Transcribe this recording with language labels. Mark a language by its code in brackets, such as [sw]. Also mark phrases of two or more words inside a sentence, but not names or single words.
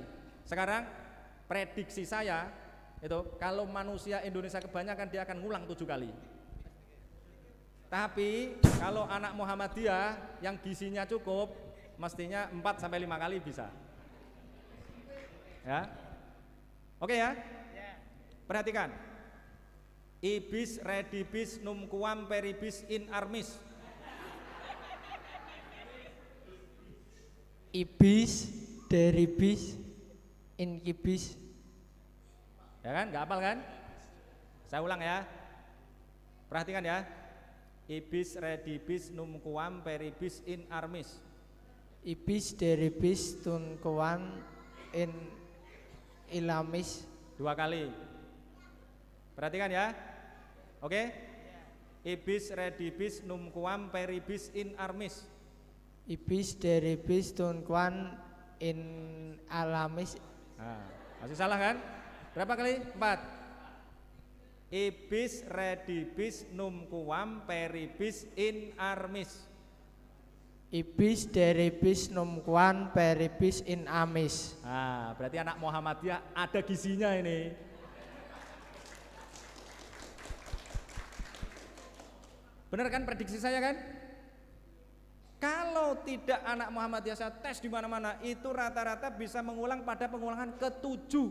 [id] Sekarang prediksi saya itu kalau manusia Indonesia kebanyakan dia akan ngulang 7 kali. Tapi kalau anak Muhammadiyah yang gizinya cukup mestinya 4 sampai 5 kali bisa. Ya. Oke ya? Perhatikan. [la] Ibis redibis numquam peribis in armis. Ibis deribis inkibis. [id] Ya kan? Gak hafal kan? Saya ulang ya. Perhatikan ya. [la] Ibis redibis numquam peribis in armis. Ibis deribis tunkuan in ilamis. [id] 2 kali. Perhatikan ya. Oke? [la] Ibis redibis numquam peribis in armis. Ibis deribis tunkuan in alamis. [id] Nah, masih salah kan? Berapa kali? 4. [la] Ibis redibis numquam peribis in armis. Ibis deribis numkuan peribis in amis. [id] Nah, berarti anak Muhammadiyah ada gizinya ini. Benar kan prediksi saya kan? Kalau tidak anak Muhammadiyah saya tes di mana-mana itu rata-rata bisa mengulang pada pengulangan ke-7.